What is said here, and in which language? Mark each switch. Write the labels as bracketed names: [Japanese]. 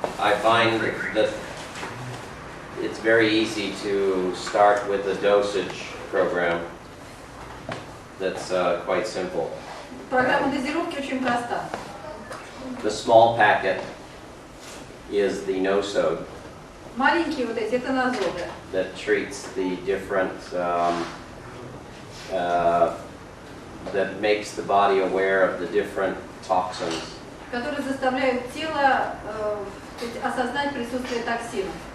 [English] I find that it's very easy to start with a dosage program that's quite simple. [Russian] программа дозировки очень проста. [English] The small packet is the nosode [Russian] Маленькие вот эти, это назоды, [English] that treats the different, that makes the body aware of the different toxins. [Russian] которые заставляют тело осознать присутствие токсинов.